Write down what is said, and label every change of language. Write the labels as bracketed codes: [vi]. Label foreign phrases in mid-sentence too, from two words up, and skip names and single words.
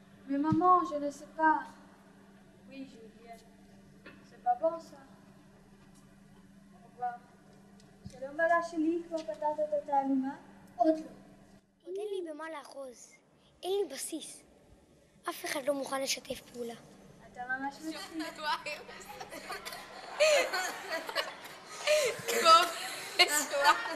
[fr] Mais maman, je ne sais pas. Oui, Julien. C'est pas bon ça. Au revoir. [he] שלום בלה שלי, כבר פתרת את התעלומה? עוד לא. עוד אין לי במה לאחוז. אין לי בסיס. אף אחד לא מוכן לשתף פעולה. אתה ממש מצליח. טוב, נשואה.